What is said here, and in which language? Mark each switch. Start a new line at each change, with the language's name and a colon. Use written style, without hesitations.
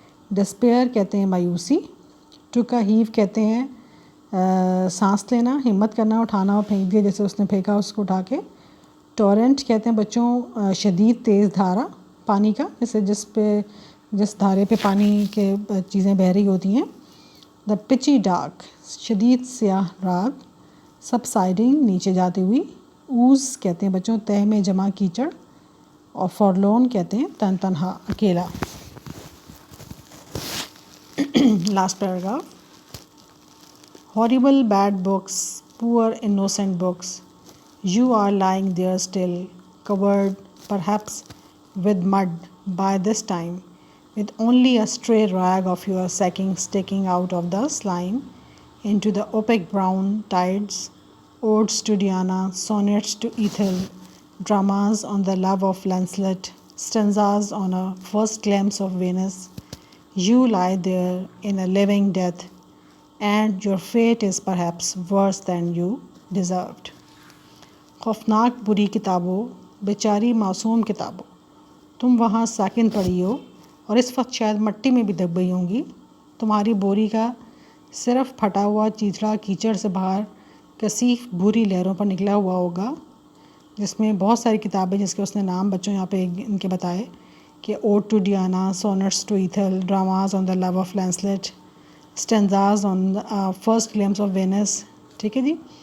Urdu: Disappear کہتے ہیں مایوسی. ٹوک اے ہیو کہتے ہیں سانس لینا، ہمت کرنا، اٹھانا اور پھینک دیا جیسے اس نے پھینکا اس کو اٹھا کے. ٹورنٹ کہتے ہیں بچوں شدید تیز دھارا پانی کا، جیسے جس دھارے پہ پانی کے چیزیں بہہ رہی ہوتی ہیں. دا پچی ڈارک شدید سیاہ رات. سبسائڈنگ نیچے جاتی ہوئی. اوز کہتے ہیں بچوں تہہ میں جمع کیچڑ. اور فورلون کہتے ہیں تنہا اکیلا.
English: Last paragraph. Horrible bad books, poor innocent books, you are lying there still, covered perhaps with mud by this time, with only a stray rag of your sacking sticking out of the slime into the opaque brown tides, odes to Diana, sonnets to Ethel, dramas on the love of Lancelot, stanzas on a first glimpse of Venus. You lie there in a living death, and your fate is perhaps worse than you deserved.
Urdu: خوفناک بری کتابوں، بیچاری معصوم کتابوں، تم وہاں ساکن پڑی ہو اور اس وقت شاید مٹی میں بھی دب گئی ہوں گی. تمہاری بوری کا صرف پھٹا ہوا چیچڑا کیچڑ سے باہر کثیف بھوری لہروں پر نکلا ہوا ہوگا، جس میں بہت ساری کتابیں جس کے اس نے نام بچوں یہاں پہ ان کے بتائے کہ
English: Ode to Diana, sonnets to Ethel, dramas on the love of Lancelot, stanzas on first glimpse of Venus.
Urdu: ٹھیک ہے جی.